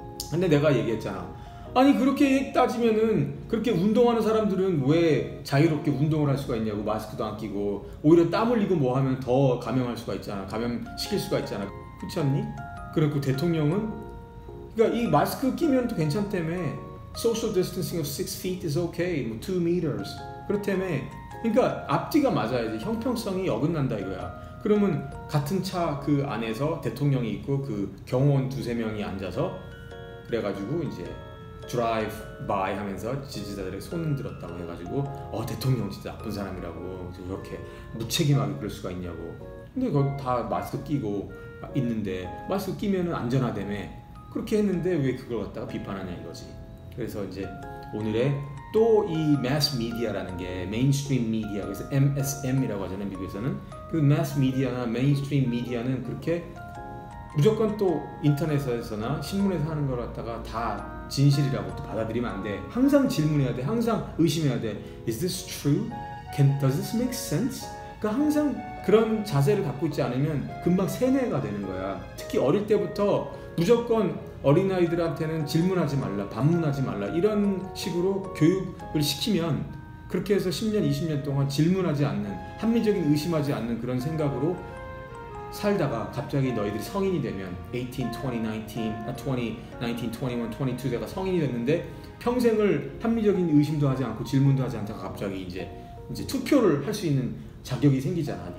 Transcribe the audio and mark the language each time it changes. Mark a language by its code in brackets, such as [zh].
[ko] 근데 내가 얘기했잖아. 아니 그렇게 따지면은 그렇게 운동하는 사람들은 왜 자유롭게 운동을 할 수가 있냐고. 마스크도 안 끼고 오히려 땀 흘리고 뭐 하면 더 감염할 수가 있잖아. 감염시킬 수가 있잖아. 그렇지 않니? 그리고 대통령은 그러니까 이 마스크 끼면 또 괜찮다며. [en] Social distancing of 6 feet is okay. [ko] 뭐 2 meters 그렇다며. 그러니까 앞뒤가 맞아야지. 형평성이 어긋난다 이거야. 그러면 같은 차 그 안에서 대통령이 있고 그 경호원 2-3명이 앉아서 그래가지고 이제 드라이브 바이 하면서 지지자들에게 손 들었다고 해가지고 대통령 진짜 나쁜 사람이라고 이렇게 무책임하게 그럴 수가 있냐고. 근데 거기 다 마스크 끼고 있는데 마스크 끼면은 안전하다며. 그렇게 했는데 왜 그걸 갖다가 비판하냐 이거지. 그래서 이제 오늘의 또 이 매스 미디어라는 게 메인스트림 미디어, 그래서 MSM이라고 하잖아요 미국에서는. 그 매스 미디어나 메인스트림 미디어는 그렇게 무조건 또 인터넷에서나 신문에서 하는 걸 갖다가 다 진실이라고 또 받아들이면 안 돼. 항상 질문해야 돼. 항상 의심해야 돼. [en] Is this true? Does this make sense? [ko] 그러니까 항상 그런 자세를 갖고 있지 않으면 금방 세뇌가 되는 거야. 특히 어릴 때부터 무조건 어린아이들한테는 질문하지 말라, 반문하지 말라 이런 식으로 교육을 시키면 그렇게 해서 10년, 20년 동안 질문하지 않는, 합리적인 의심하지 않는 그런 생각으로 살다가 갑자기 너희들이 성인이 되면 18, 20, 21, 22대가 성인이 됐는데 평생을 합리적인 의심도 하지 않고 질문도 하지 않다가 갑자기 이제 투표를 할 수 있는 자격이 생기잖아.